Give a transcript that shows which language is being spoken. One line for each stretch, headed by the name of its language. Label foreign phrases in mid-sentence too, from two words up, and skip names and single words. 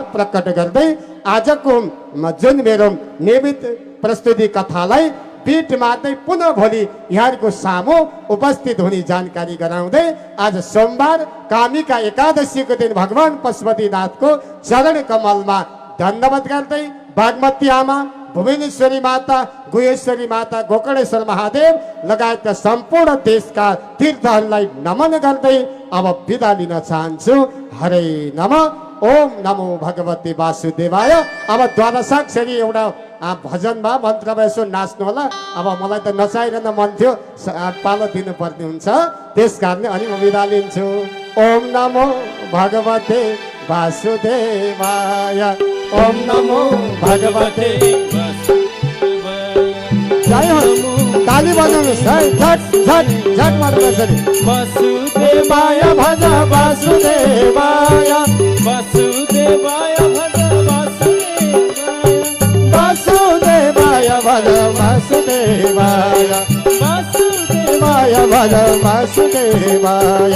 Nepali: प्रकट गर्दै आजको जुन मेरो नियमित प्रस्तुति कथालाई बिट मार्दै पुनः भोलि यहाँहरूको सामु उपस्थित हुने जानकारी गराउँदै आज सोमबार कामिका एकादशीको दिन भगवान पशुपतिनाथको चरण कमलमा धन्यवाद गर्दै बागमती आमा, भुवनेश्वरी माता, गुहेश्वरी माता, गोकर्णेश्वर महादेव लगायतका सम्पूर्ण देशका तीर्थहरूलाई नमन गर्दै अब बिदा लिन चाहन्छु।
Sanskrit: हरे नमः। ओम नमो भगवते वासुदेवाय।
Nepali: अब द्वादशाक्षरी एउटा भजनमा मन्त्रमा यसो नाच्नु होला। अब मलाई त नचाइरहन मन थियो, पालो दिनुपर्ने हुन्छ, त्यस कारणले अनि म बिदा लिन्छु।
Sanskrit: ओम नमो भगवते वासुदेवाय। ओम नमो भगवते जय हो।
Nepali: ताली बजाउनुहोस् है, झट झट झट मार्नु।
Sanskrit: वासुदेवाय भज वासुदेवाय, वासुदेवाय भज वासुदेवाय, वासुदेवाय भज वासुदेवाय, वासुदेवाय भज वासुदेवाय।